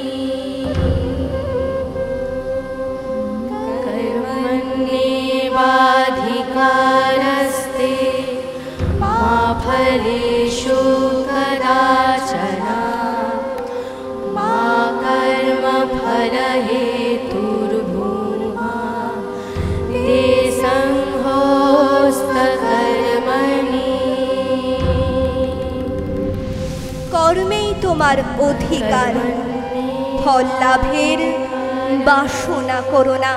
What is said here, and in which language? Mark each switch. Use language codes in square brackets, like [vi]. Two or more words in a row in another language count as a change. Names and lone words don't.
[sa] कर्मण्येवाधिकारस्ते मा फलेषु कदाचन मा कर्मफलहेतुर्भूमा ते संहोस्त कर्मणि। [bn] কর্মেই তোমার অধিকার, ফল লাভের বাসনা করো না।